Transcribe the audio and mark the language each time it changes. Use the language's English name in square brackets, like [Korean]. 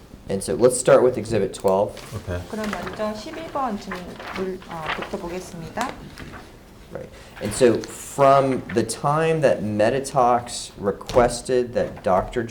[English] And so let's start with Exhibit 12. 오케이. [Korean] 그럼 먼저 12번 질문부터 보겠습니다. [English] Right. And so from the time that Metatalks requested that Dr.